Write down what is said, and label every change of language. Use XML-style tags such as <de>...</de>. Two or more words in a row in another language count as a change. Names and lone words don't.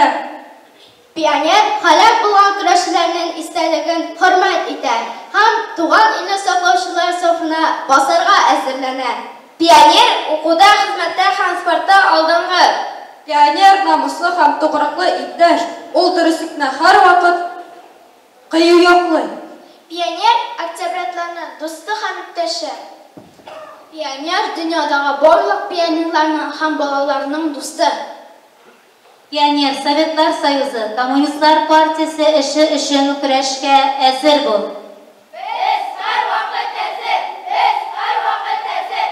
<tt>Пионер һәлак булган көрәшчеләрнең истәлеген хөрмәт итә һәм туган илне саклаучылар сафына басарга әзерләнә. Пионер укуда, хезмәттә һәм спортта алдынгы. Пионер намуслы һәм тугрыклы иптәш, ул дөреслекне һәр вакыт кыю яклый. Пионер октябрятларның дусты һәм иптәше.</tt> <uz>Pioner dünyadagi barliq pionerlarning ham bolalarning do'sti. Pioner Sovetlar Soyuzi, Kommunistlar partiyasi ishi uchun kurashga hazır bo'l. Biz har vaqt hazır. Biz har vaqt hazır.</uz>